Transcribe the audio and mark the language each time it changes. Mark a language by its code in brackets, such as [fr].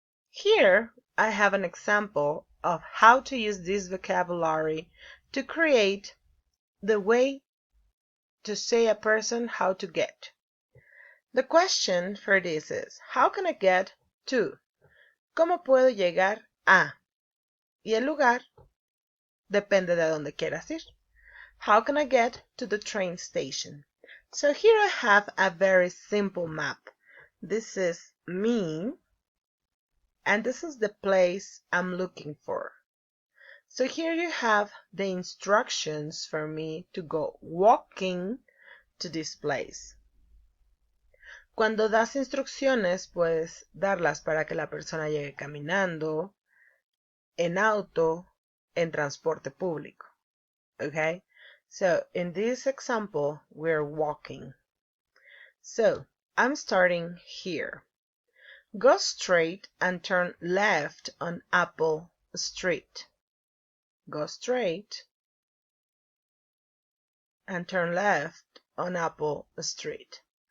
[en] Here I have an example of how to use this vocabulary to create the way to say a person how to get. The question for this is, how can I get to? [es] ¿Cómo puedo llegar a? Y el lugar depende de dónde quieras ir. [en] How can I get to the train station? So here I have a very simple map. This is me, and this is the place I'm looking for. So here you have the instructions for me to go walking to this place. [es] Cuando das instrucciones, puedes darlas para que la persona llegue caminando, en auto, en transporte público. [en] Okay? So in this example, we're walking. So I'm starting here. Go straight and turn left on Apple Street. Go straight and turn left on Apple Street.